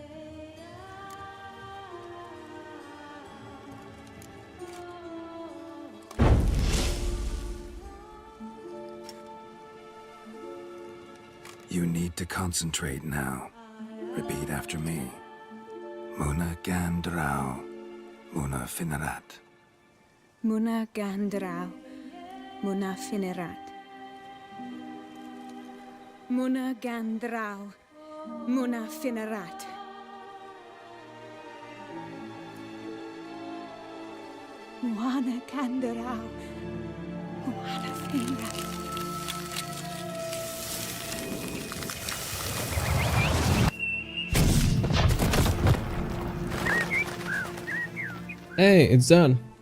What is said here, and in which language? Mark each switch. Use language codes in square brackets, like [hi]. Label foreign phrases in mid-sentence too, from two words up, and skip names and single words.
[en] You need to concentrate now. Repeat after me. Muna Gandrau, Muna Finerat. Muna Gandrau, Muna Finerat. Muna Gandrau, Muna Finerat. Muna Gandrau, Muna Finerat. Hey, it's done.